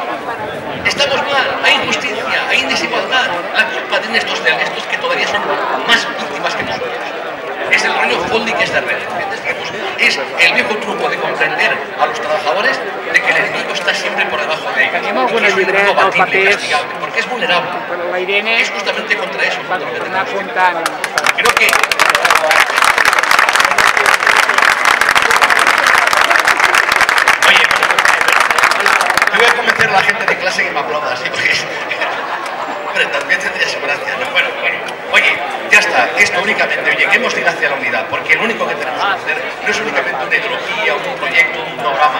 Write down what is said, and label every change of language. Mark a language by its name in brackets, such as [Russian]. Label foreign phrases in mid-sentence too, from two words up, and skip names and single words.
[Spanish] Estamos mal, hay injusticia, hay desigualdad. La culpa tiene estos que todavía son más víctimas que nosotros. Es el rollo Foldy que es de red. Es el viejo truco de comprender a los trabajadores de que el enemigo está siempre por debajo de ellos. [Catalan] Tenim alguna llibret o papers [Spanish] porque es vulnerable. [Catalan] per la Irene, [Spanish] Es justamente contra eso. [Catalan] per anar apuntant. [Spanish] Creo que... Oye, yo voy a convencer a la gente de clase que me aplauda así, porque... Hombre, también tendría su gracia, ¿no? Bueno, oye, ya está, esto únicamente, oye, que hemos de ir hacia la unidad, porque lo único que tenemos que hacer no es únicamente una ideología, un proyecto, un programa.